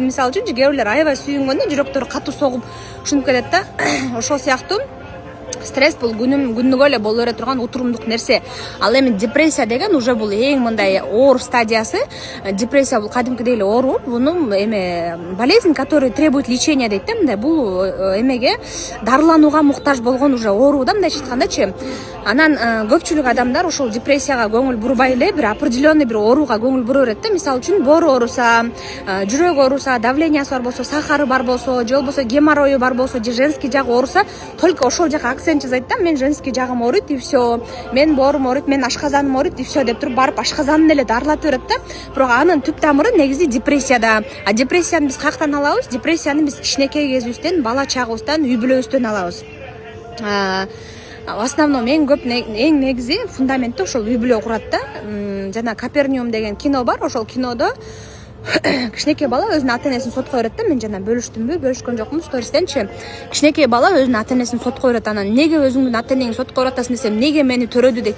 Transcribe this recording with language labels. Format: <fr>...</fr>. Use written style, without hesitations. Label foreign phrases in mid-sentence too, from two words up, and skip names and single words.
<ky>Мисалы үчүн, кээ бирлер аябай сүйүнгөндө жүрөктөрү катуу согуп ушинуп кетет да. Ошол сыяктуу стресс бул күнүгө эле боло бере турган утурумдук нерсе. Ал эми депрессия деген уже бул эң мындай оор стадиясы. Депрессия бул кадимкидей эле оору, бунун эме</ky> <ru>болезнь, который требует лечения</ru> <ky>дейт да. Мындай бул эмеге дарыланууга муктаж болгон уже оору да, мындайча айткандачы. Анан көпчүлүк адамдар ошол депрессияга көңүл бурбай эле бир определенный бир ооруга көңүл бура берет да. Мисалы үчүн боору ооруса, жүрөгү ооруса, давлениясы бар болсо, сахары бар болсо, же болбосо геморрою бар болсо, же женский жагы ооруса, только ошол жака акцент жасайт да. Мен женский жагым ооруйт</ky> <ru>и все,</ru> <ky>мен боорум ооруйт, мен ашказаным ооруйт</ky> <ru>и все</ru> <ky>деп туруп барып ашказанын эле дарылатып берет да. Бирок анын түп тамыры негизи депрессияда. Депрессияны биз каяктан алабыз? Депрессияны биз кичинекей кезибизден, бала чагыбыздан, үй бүлөбүздөн алабыз.</ky> <ru>В основном</ru> <ky>эң негизи фундаменти ошол үй бүлө курат да. Жана Каперниум деген кино бар, ошол кинодо кичинекей бала өзүнүн ата энесин сотко берет да. Мен жана бөлүшкөн жокмун стористенчи. Кичинекей бала өзүнүн ата энесин сотко берет. Анан неге өзүңдүн ата энеңди сотко берип атасың десем, неге мени төрөдү дейт да.</ky>